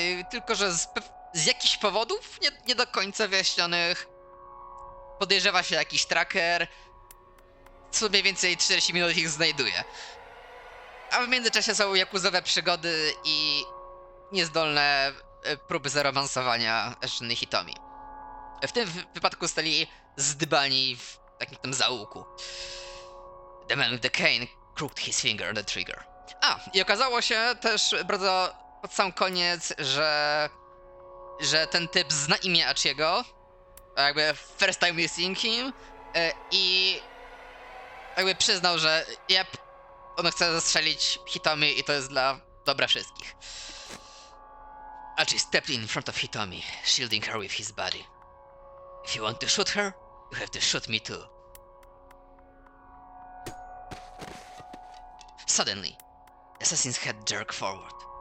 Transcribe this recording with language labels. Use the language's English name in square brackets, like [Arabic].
[Polish] Tylko że z jakichś powodów, nie do końca wyjaśnionych, podejrzewa się jakiś tracker, co mniej więcej 40 minut ich znajduje. A w międzyczasie są jakuzowe przygody i niezdolne próby zaromansowania żony Hitomi. W tym wypadku stali zdybani w takim tam zaułku. [English] The man with the cane crooked his finger on the trigger. [Polish] I okazało się też bardzo pod sam koniec, że ten typ zna imię Achiego, jakby [English] first time seeing him, [Polish] i jakby przyznał, że on chce zastrzelić Hitomi i to jest dla dobra wszystkich. [English] Achi stepped in front of Hitomi, shielding her with his body. If you want to shoot her, you have to shoot me too. Suddenly, the assassin's head jerked forward.